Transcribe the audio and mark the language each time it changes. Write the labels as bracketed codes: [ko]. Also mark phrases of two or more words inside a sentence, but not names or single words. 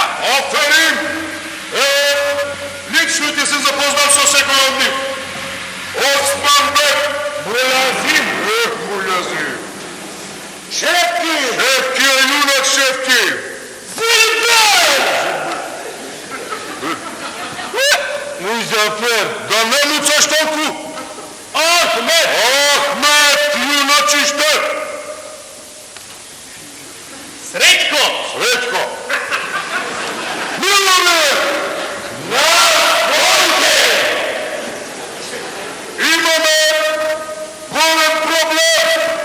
[mk] Аферим! Лично ќе се запознам со секој од нив. Османбек! Мулазим! Мулазим! Шефки! Шефки, јунак Шефки! Зилбер! Музафер, да не муцаш толку! Ахмет! Ахмет, јуначиште! Среќко! Среќко! Миломе! На конјке! Имаме голем проблем!